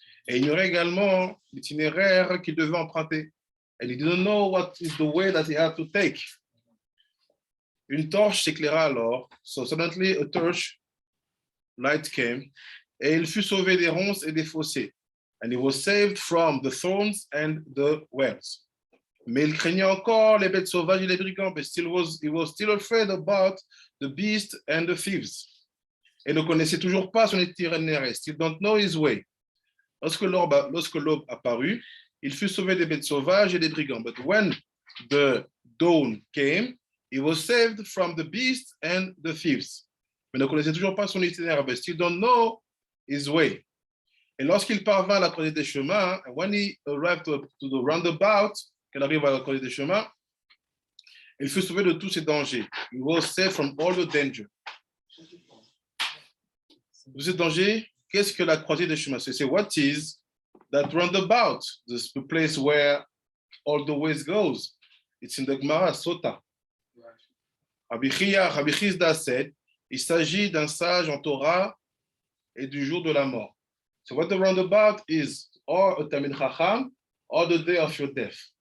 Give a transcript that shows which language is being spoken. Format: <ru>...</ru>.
<fr>Et il ignorait également l'itinéraire qu'il devait emprunter.</fr> <en>And he didn't know what is the way that he had to take.</en> <fr>Une torche s'éclaira alors.</fr> <en>So suddenly a torch light came,</en> <fr>et il fut sauvé des ronces et des fossés.</fr> <en>And he was saved from the thorns and the wells.</en> <fr>Mais il craignait encore les bêtes sauvages et les brigands,</fr> <en>but he was still afraid about the beast and the thieves.</en> <fr>et ne connaissait toujours pas son itinéraire.</fr> <en>Still don't know his way.</en> <fr>Lorsque l'aube apparut, il fut sauvé des bêtes sauvages et des brigands.</fr> <en>But when the dawn came, he was saved from the beasts and the thieves.</en> <fr>Mais ne connaissait toujours pas son itinéraire.</fr> <en>But still don't know his way.</en> <fr>Et lorsqu'il parvint à la croisée des chemins,</fr> <en>and when he arrived to the roundabout,</en> <fr>qu'il arrive à la croisée des chemins, il fut sauvé de tous ses dangers.</fr> <en>He was saved from all the danger.</en> <fr>De ces dangers, qu'est-ce que la croisée des chemins?</fr> <en>C'est what is that roundabout, the place where all the ways goes. It's in the Gemara, Sota.</en> <fr>Rabbi Chizda said, il s'agit d'un sage en Torah et du jour de la mort.</fr> <en>So what the roundabout is, or a Talmid Chacham, or the day of your death.</en>